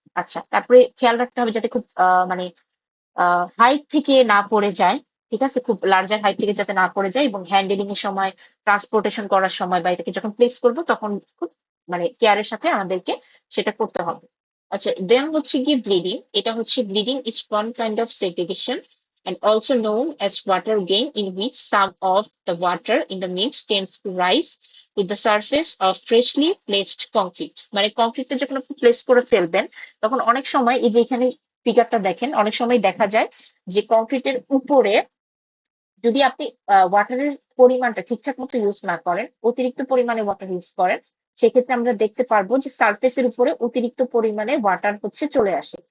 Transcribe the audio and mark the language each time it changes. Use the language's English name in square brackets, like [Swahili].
[Bangla] আচ্ছা, তারপরে খেয়াল রাখতে হবে যাতে খুব মানে হাইট থেকে না পড়ে যায়। ঠিক আছে? খুব লার্জার হাইট থেকে যাতে না পড়ে যায়, এবং হ্যান্ডেলিং এর সময়, ট্রান্সপোর্টেশন করার সময় বা এটাকে যখন প্লেস করব তখন খুব মানে কেয়ারের সাথে আমাদেরকে সেটা করতে হবে। আচ্ছা, দেন হচ্ছে গিয়ে ব্লিডিং। এটা হচ্ছে [English] Bleeding is one kind of segregation and also known as water gain, in which some of the water in the mix tends to rise to the surface of freshly placed concrete. [Bangla] মানে কংক্রিটটা যখন আপনি place করে ফেলবেন, তখন অনেক সময় এই যে এখানে ফিগারটা দেখেন, অনেক সময় দেখা যায় যে কংক্রিটের উপরে যদি আপনি ওয়াটারের পরিমাণটা ঠিকঠাক মতো ইউজ না করেন, অতিরিক্ত পরিমাণে ওয়াটার ইউজ করেন, সেক্ষেত্রে আমরা দেখতে পারবো যে সারফেসের উপরে অতিরিক্ত পরিমাণে ওয়াটার হচ্ছে চলে আসে।